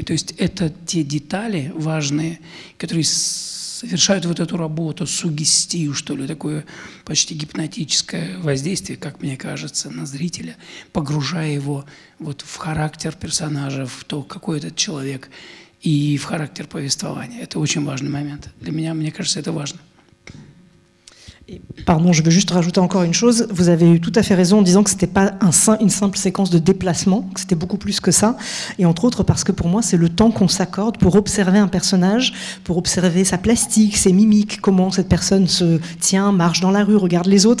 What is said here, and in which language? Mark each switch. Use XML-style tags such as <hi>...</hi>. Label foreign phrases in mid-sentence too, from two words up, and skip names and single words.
<ru>То есть это те детали важные, которые совершают вот эту работу, суггестию, что ли, такое почти гипнотическое воздействие, как мне кажется, на зрителя, погружая его вот в характер персонажа, в то, какой этот человек, и в характер повествования. Это очень важный момент. Для меня, мне кажется, это важно.</ru> <fr>Pardon, je veux juste rajouter encore une chose. Vous avez eu tout à fait raison en disant que ce n'était pas une simple séquence de déplacement, que c'était beaucoup plus que ça. Et entre autres parce que pour moi, c'est le temps qu'on s'accorde pour observer un personnage, pour observer sa plastique, ses mimiques, comment cette personne se tient, marche dans la rue, regarde les autres.</fr>